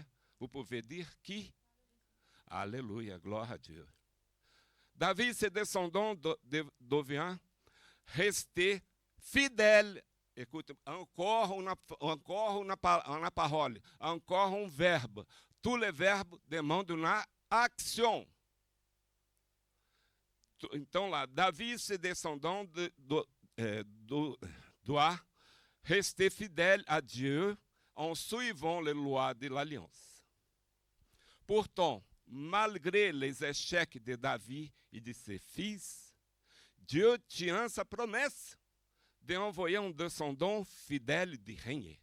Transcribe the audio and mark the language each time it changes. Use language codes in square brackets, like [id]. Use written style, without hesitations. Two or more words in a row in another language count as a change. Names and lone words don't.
[fr] Vous pouvez dire qui? Alléluia, gloire à Dieu. David, ses descendants deviennent rester fidèles. Écoute, encore uma parole, encore verbe. Tous les verbes demandent une action. [pt] Então lá, Davi, [fr] ses descendants doit rester fidèle à Dieu en suivant les lois de l'alliance. Pourtant, malgré les échecs de Davi et de ses fils, Dieu tient sa promesse d'envoyer un descendant fidèle de régner.